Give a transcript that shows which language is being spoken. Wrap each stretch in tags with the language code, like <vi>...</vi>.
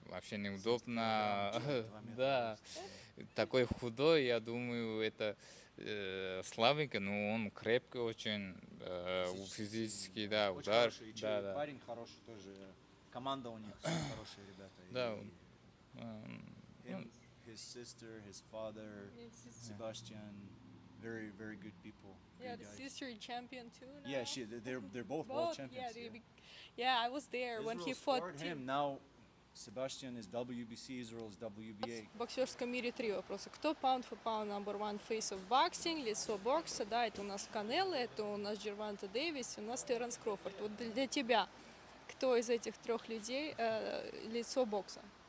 <ru>Вообще неудобно. Да. Такой худой, я думаю, это слабенький, но он крепкий очень, физически, да, удар. Да. Парень хороший тоже. Команда у них хорошие ребята. Да.</ru> <en>His sister, his father, Sebastian, very, very good people. Yeah, the sister champion too. Now. Yeah, they're both world champions. Yeah, I was there when he fought him. Now Sebastian is WBC, Israel is WBA.</en> <ru>В боксерском мире 3 вопроса. Кто</ru> <en>pound for pound number one face of boxing,</en> <ru>лицо бокса? Да, это у нас Canelo, это у нас Джервонта Дэвис, у нас Теренс Кроуфорд. Вот для тебя, кто из этих 3 людей лицо бокса?</ru>